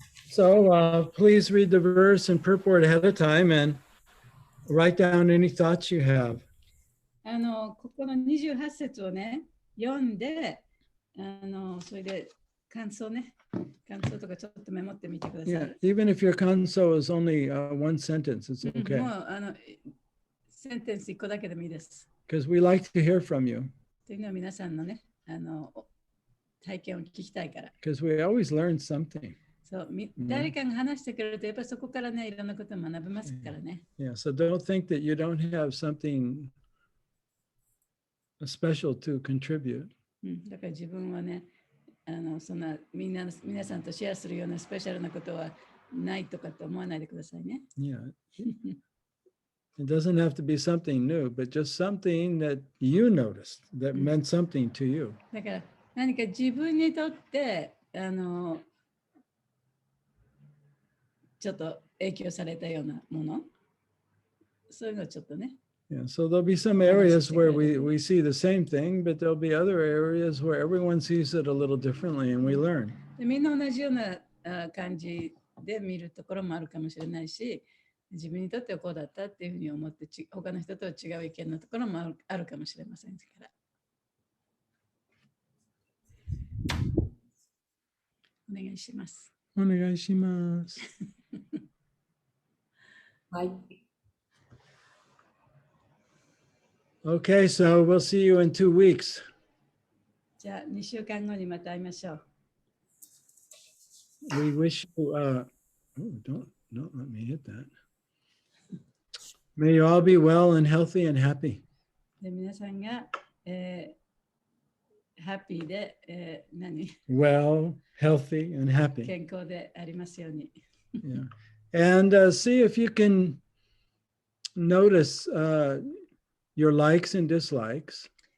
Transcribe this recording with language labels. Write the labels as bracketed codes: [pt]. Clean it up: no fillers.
[en] So please read the verse in purport ahead of time and write down any thoughts you have. [ja] ここの28節をね、読んで、それで感想とかちょっとメモってみてください。 [en] Yeah, even if your kanso is only one sentence, it's okay. [ja] もうセンテンス1個だけでもいいです。 [en] Because we like to hear from you. [ja] というのは皆さんのね、体験を聞きたいから。 [en] Because we always learn something. [ja] そう、誰かが話してくれると、やっぱりそこからね、いろんなことを学べますからね。 [en] Yeah, so don't think that you don't have something special to contribute. [ja] だから自分はね、そんな皆さんとシェアするようなスペシャルなことはないとかって思わないでくださいね。 [en] Yeah. It doesn't have to be something new, but just something that you noticed that meant something to you. [ja] だから何か自分にとってちょっと影響されたようなもの、そういうのをちょっとね。 [en] Yeah, so there'll be some areas where we see the same thing, but there'll be other areas where everyone sees it a little differently and we learn. [ja] でみんな同じような感じで見るところもあるかもしれないし、自分にとってはこうだったっていうふうに思って他の人とは違う意見のところもあるかもしれませんから。お願いします。お願いします。はい。 [en] Okay, so we'll see you in 2 weeks. [ja] じゃあ2週間後にまた会いましょう。 [en] We wish you, oh, don't let me hit that. May you all be well and healthy and happy. [ja] で皆さんが、ハッピーで、 [en] Well, healthy and happy. [ja] 健康でありますように。 [en] Yeah. And see if you can notice your likes and dislikes.